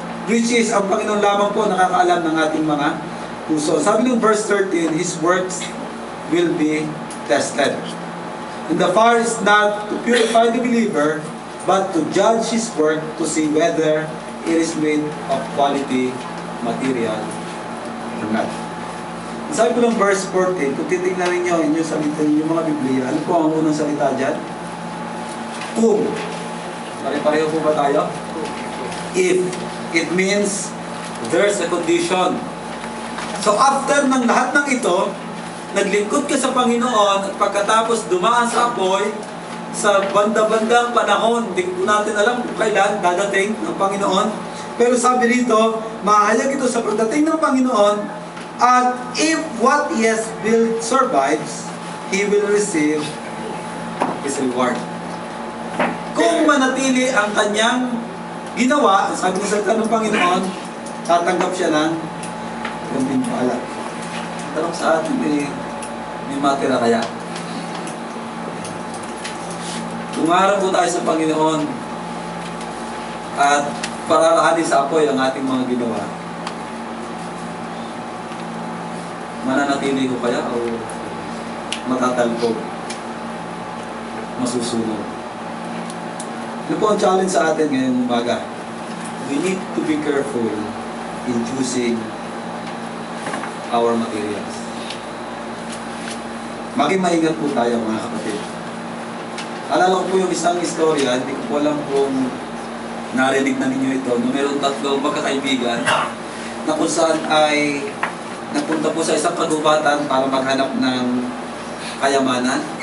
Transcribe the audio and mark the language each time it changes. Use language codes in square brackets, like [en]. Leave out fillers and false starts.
[en] Which is, [tl] ang Panginoon lamang po nakakaalam ng ating mga puso. Sabi ng [en] verse 13, His works will be tested. And the fire is not to purify the believer, but to judge his work to see whether it is made of quality material or not. [tl] Sabi po ng verse 14, kung titignan ninyo inyong salita, yung mga Biblia, ano po ang unang salita dyan? Kung. Pare-pareho po ba tayo? [en] If. It means there's a condition. [tl] So after ng lahat ng ito, naglingkod ka sa Panginoon at pagkatapos dumaan sa apoy, sa banda-bandang panahon, hindi po natin alam kung kailan dadating ng Panginoon. Pero sabi rito, mahayag ito sa pagdating ng Panginoon, [en] at if what he has built survives, he will receive his reward. [tl] Kung manatili ang kanyang ginawa, sabi ng salita ng Panginoon, tatanggap siya ng kunting pala. Tanong sa atin, may matira kaya? Tumarap po tayo sa Panginoon at pararaanin sa apoy ang ating mga ginawa. Mananatili ko kaya o matatalpog? Masusunod? Ano po ang challenge sa atin ngayong umaga? [en] We need to be careful in choosing our materials. [tl] Maging maingat po tayo mga kapatid. Alala ko po yung isang istorya, hindi ko po alam kung narinig na ninyo ito, na mayroong tatlong magkakaibigan na kung saan ay nagpunta po sa isang kagubatan para maghanap ng kayamanan.